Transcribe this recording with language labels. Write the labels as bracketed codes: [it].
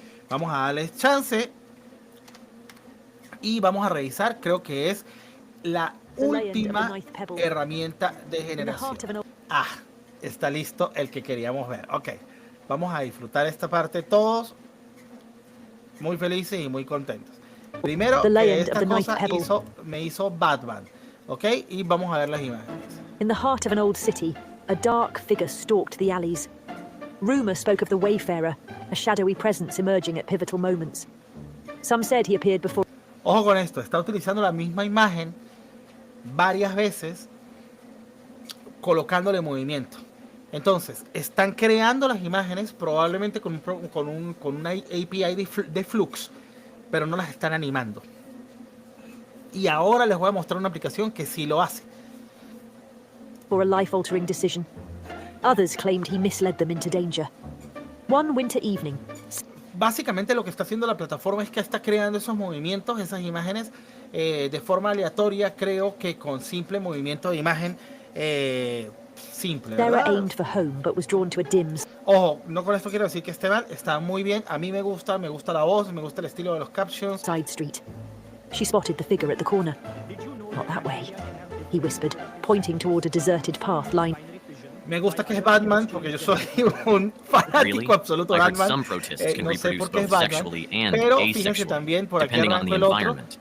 [es] Vamos a darles chance y vamos a revisar, creo que es la última herramienta de generación. Está listo el que queríamos ver. Ok, vamos a disfrutar esta parte todos muy felices y muy contentos. Primero, esta cosa me hizo Batman. Ok, y vamos a ver las imágenes. [en] In the heart of an old city, a dark figure stalked the alleys. Rumor spoke of the Wayfarer, a shadowy presence emerging at pivotal moments. Some said he appeared before. [es] Ojo con esto, está utilizando la misma imagen varias veces, colocándole movimiento. Entonces, están creando las imágenes probablemente con una API de Flux, pero no las están animando. Y ahora les voy a mostrar una aplicación que sí lo hace. [en] For a life-altering decision. Others claimed he misled them into danger. One winter evening. [es] Básicamente lo que está haciendo la plataforma es que está creando esos movimientos, esas imágenes de forma aleatoria, creo que con simple movimiento de imagen simple, ¿verdad? [en] Aimed for home, but was drawn to a dims. [es] Ojo, no con esto quiero decir que esté mal, está muy bien, a mí me gusta la voz, me gusta el estilo de los captions. [en] Side street. She spotted the figure at the corner. Not that way, he whispered, pointing toward a deserted path line. [es] Me gusta que es Batman porque yo soy un fanático absoluto de Batman. No sé por qué es Batman, pero fíjense también por aquí arranco el otro.